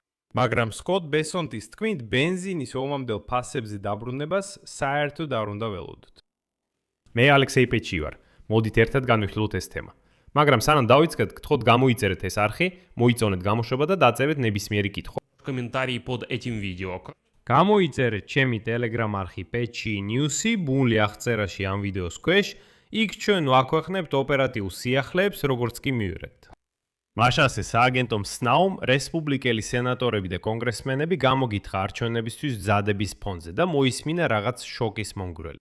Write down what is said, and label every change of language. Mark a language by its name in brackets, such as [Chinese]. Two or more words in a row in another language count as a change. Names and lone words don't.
[Georgian] მაგრამ სკოტ ბესონტის თქმით, ბენზინის ომამდელ ფასებზე დაბრუნებას საერთოდ არ უნდა ველოდოთ. მე ალექსეი პეჩი ვარ. მოდით ერთად განვიხილოთ ეს თემა. მაგრამ სანამ დავიწყეთ, გთხოვთ გამოიწერეთ ეს არხი, მოიწონეთ გამოშვება და დაწერეთ ნებისმიერი კითხვა. [Russian] Комментарии под этим видео. [Georgian] გამოიწერეთ ჩემი Telegram არხი Pechi News-ი, ბუნლი აღწერაში ამ ვიდეოს ქვეშ, იქ ჩვენ ვაქვეყნებთ ოპერატიულ სიახლეებს, როგორც კი მივიღებთ. მაშასე სააგენტომ SNAU-მ რესპუბლიკელი სენატორები და კონგრესმენები გამოგითხრა არჩევნებისთვის მზადების ფონზე და მოისმინა რაღაც შოკის მომგვრელი.